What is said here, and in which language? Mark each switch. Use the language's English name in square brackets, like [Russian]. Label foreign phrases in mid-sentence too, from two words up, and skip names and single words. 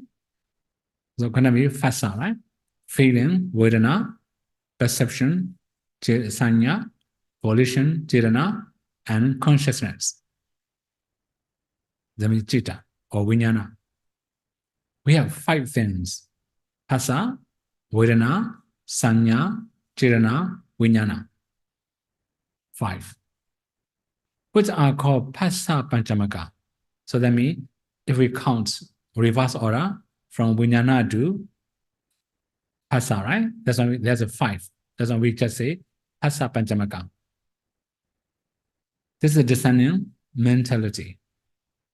[English] So going to be phassa, right? Feeling, vedana, perception, sanya, volition, cetana, and consciousness. That means citta or vijnana. We have 5 things: [Pali] phassa, vedana, sanya, cetana, vijnana. [English] 5, which are called [Pali] phassa panchamaka. [English] So that means if we count reverse order from vijnana to phassa, right? That's why there's a 5. That's why we just say [Pali] phassa panchamaka. [English] This is a discerning mentality.